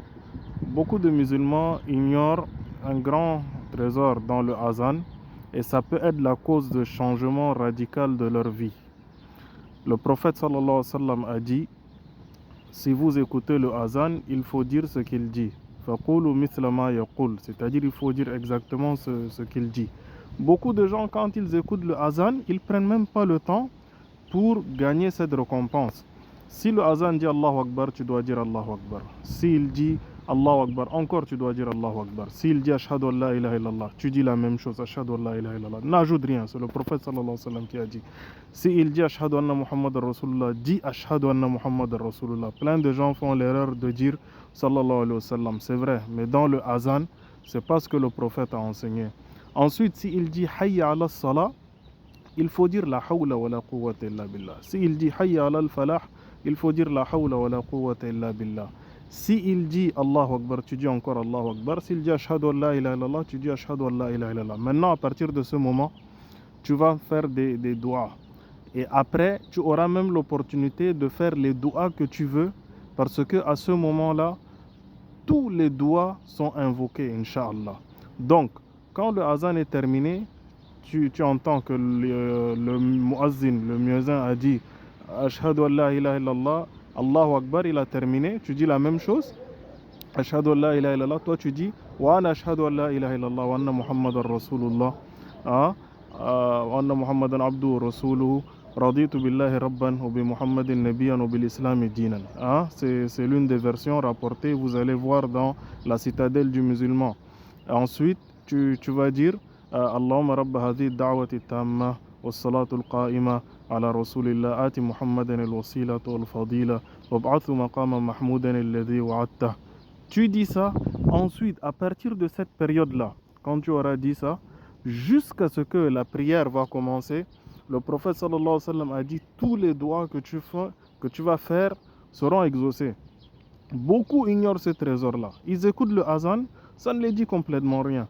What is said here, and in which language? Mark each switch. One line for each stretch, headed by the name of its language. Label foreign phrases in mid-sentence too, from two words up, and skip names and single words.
French: Beaucoup de musulmans ignorent un grand trésor dans le azan et ça peut être la cause de changement radical de leur vie. Le prophète
Arabic: صلى الله عليه وسلم
French: a dit: si vous écoutez le azan, il faut dire ce qu'il dit.
Arabic: فَقُولُوا مِثْلَ مَا يَقُولُ,
French: c'est-à-dire il faut dire exactement ce qu'il dit. Beaucoup de gens, quand ils écoutent le azan, ils prennent même pas le temps pour gagner cette récompense. Si le azan dit
Arabic: الله أكبر,
French: tu dois dire
Arabic: الله أكبر.
French: S'il dit
Arabic: الله أكبر,
French: encore tu dois dire
Arabic: الله أكبر.
French: S'il dit
Arabic: أشهد أن لا إله إلا الله,
French: tu dis la même chose,
Arabic: أشهد أن لا إله إلا الله.
French: N'ajoute rien, c'est le prophète
Arabic: صلى الله عليه وسلم
French: qui a dit. S'il dit
Arabic: أشهد أن محمد رسول الله, dis أشهد أن محمد رسول الله.
French: Plein de gens font l'erreur de dire
Arabic: صلى الله عليه وسلم,
French: c'est vrai, mais dans le azan, c'est pas ce que le prophète a enseigné. Ensuite, s'il dit
Arabic: حي على الصلاة,
French: il faut dire
Arabic: لا حول ولا قوة إلا بالله.
French: S'il dit
Arabic: حي على الفلاح,
French: il faut dire
Arabic: لا حول ولا قوة إلا بالله.
French: S'il dit
Arabic: الله أكبر,
French: tu dis encore
Arabic: الله أكبر.
French: S'il dit
Arabic: أشهد أن لا إله إلا الله,
French: tu dis
Arabic: أشهد أن لا إله إلا الله.
French: Maintenant, à partir de ce moment, tu vas faire des doigts. Et après, tu auras même l'opportunité de faire les doigts que tu veux, parce que à ce moment-là, tous les doigts sont invoqués, Inch'Allah. Donc, quand le azan est terminé, tu entends que le muazzin, le muezzin a dit
Arabic: أشهد أن لا إله إلا الله، الله أكبر,
French: il a terminé, tu dis la même chose.
Arabic: أشهد أن لا إله إلا الله,
French: toi tu dis
Arabic: وأنا أشهد أن لا إله إلا الله وأن محمدا رسول الله، وأن محمدا عبده ورسوله، رضيت بالله ربا وبمحمد نبيا وبالإسلام دينا.
French: C'est l'une des versions rapportées, vous allez voir dans la citadelle du musulman. Ensuite, tu vas dire
Arabic: اللهم رب هذه الدعوة التامة والصلاة القائمة على رسول الله آت محمد الوسيلة والفضيلة وابعثه مقاما محمودا الذي وعدته.
French: Tu dis ça, ensuite à partir de cette période-là, quand tu auras dit ça, jusqu'à ce que la prière va commencer, le prophète
Arabic: صلى الله عليه وسلم
French: a dit tous les doigts que tu vas faire seront exaucés. Beaucoup ignorent ce trésor-là. Ils écoutent le azan, ça ne les dit complètement rien.